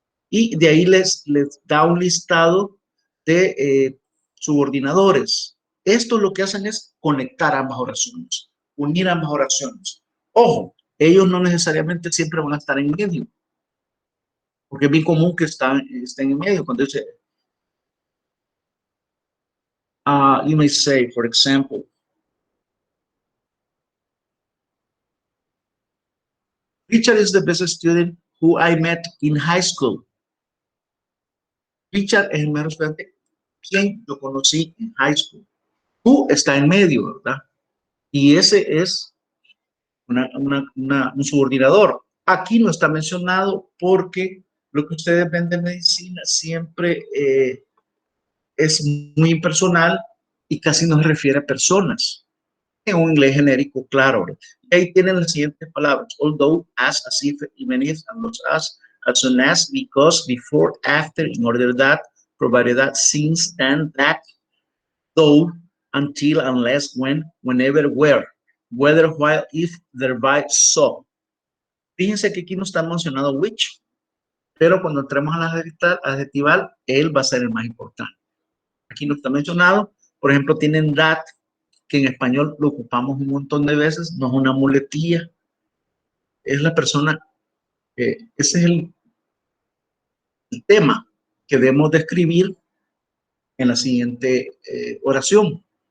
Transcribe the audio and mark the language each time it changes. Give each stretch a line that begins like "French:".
Spanish: Y de ahí les da un listado de subordinadores. Esto lo que hacen es conectar ambas oraciones, unir ambas oraciones. Ojo, ellos no necesariamente siempre van a estar en medio, porque es bien común que estén en medio. Cuando dice,
English: you may say, for example, Richard is the best student who I met in high school.
Spanish: Richard es el mejor estudiante quien yo conocí en high school. Who está en medio, ¿verdad? Y ese es un subordinador. Aquí no está mencionado porque lo que ustedes ven de medicina siempre es muy impersonal y casi no se refiere a personas. En un inglés genérico, claro. Y ahí tienen las siguientes palabras:
English: although, as if, even if, unless as soon as, because, before, after, in order that, provided that, since, then, that, though, until, unless, when, whenever, where, whether, while, if, thereby, so.
Spanish: Fíjense que aquí no está mencionado which, pero cuando entremos a la adjetival, él va a ser el más importante. Aquí no está mencionado. Por ejemplo, tienen that, que en español lo ocupamos un montón de veces, no es una muletilla, es la persona, ese es el tema que debemos describir en la siguiente oración.